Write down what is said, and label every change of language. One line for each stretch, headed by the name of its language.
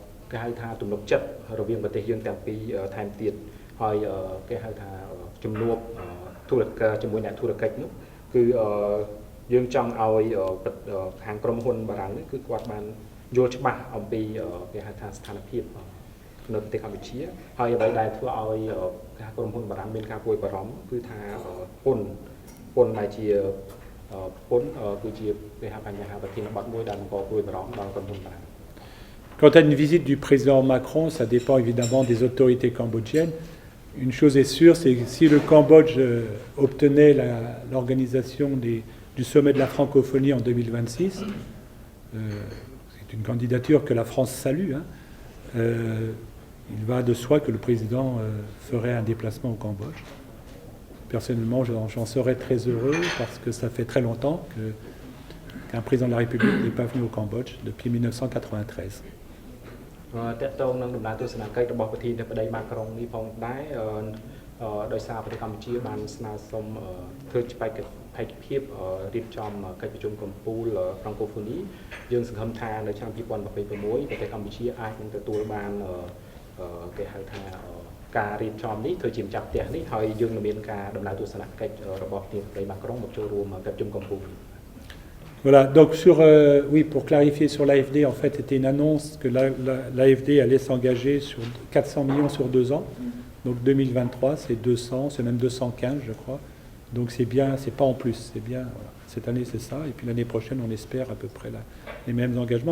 Khmer: គេហៅថាទំនុកចិត្តរវាងប្រទេសយើងទាំងពីរថែមទៀតហើយគេហៅថាជំនួបធុរកិច្ចជាមួយអ្នកធុរកិច្ចនោះគឺយើងចង់ឲ្យខាងក្រុមហ៊ុនបារាំងនេះគឺគាត់បានយល់ច្បាស់អំពីគេហៅថាស្ថានភាពនៅប្រទេសកម្ពុជាហើយអ្វីដែលធ្វើឲ្យក្រុមហ៊ុនបារាំងមានការព្រួយបារម្ភគឺថាពន្ធដែលជាពន្ធគឺជាគេហៅបញ្ហាប្រធានបទមួយដែលបង្កព្រួយបារម្ភដល់ក្រុមហ៊ុនបារាំង
French: Quant à une visite du président Macron, ça dépend évidemment des autorités cambodgiennes. Une chose est sûre, c'est que si le Cambodge obtenait l'organisation du sommet de la francophonie en 2026, c'est une candidature que la France salue, hein, il va de soi que le président ferait un déplacement au Cambodge. Personnellement, j'en serais très heureux parce que ça fait très longtemps qu'un président de la République n'est pas venu au Cambodge depuis 1993.
Khmer: តើតើនឹងដំណើរទស្សនកិច្ចរបស់ប្រធានាធិបតីម៉ាក្រុងនេះផងដែរដោយសារប្រទេសកម្ពុជាបានស្នើសុំធ្វើបេក្ខភាពរៀបចំកិច្ចប្រជុំកំពូល Francophonie យើងសង្ឃឹមថានៅឆ្នាំ2026ប្រទេសកម្ពុជាអាចនឹងទទួលបានគេហៅថាការរៀបចំនេះធ្វើជាម្ចាស់ផ្ទះនេះហើយយើងនឹងមានការដំណើរទស្សនកិច្ចរបស់ប្រធានាធិបតីម៉ាក្រុងមកចូលរួមកិច្ចប្រជុំកំពូល
French: Voilà, donc oui, pour clarifier sur l'AFD, en fait, c'était une annonce que l'AFD allait s'engager sur 400 millions sur 2 ans. Donc 2023, c'est 200, c'est même 215, je crois. Donc c'est bien, c'est pas en plus, c'est bien. Voilà. Cette année, c'est ça. Et puis l'année prochaine, on espère à peu près les mêmes engagements.